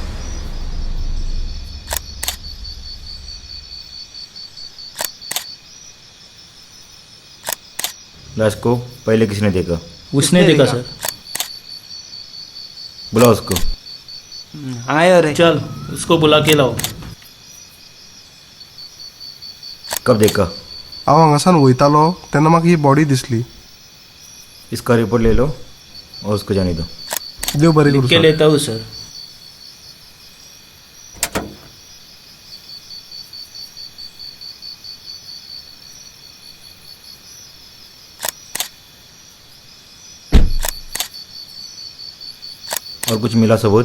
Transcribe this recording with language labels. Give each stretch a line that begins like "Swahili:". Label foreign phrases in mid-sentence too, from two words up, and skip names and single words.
Hindi: लाश को पहले किसने देखा? उसने देखा सर. बुलाओ उसको.
Konkani: आयो रे.
Hindi: चल उसको बुला के लाओ. कब देखा?
Konkani: हांव हांगासान वयतालो तेन्ना म्हाका ही बॉडी दिसली.
Hindi: इसका रिपोर्ट ले लो और उसको जाने दो.
Konkani: देव बरें
Hindi: लिख
Konkani: करूं के
Hindi: सर. लेता हूँ सर. और कुछ मिला सबूत?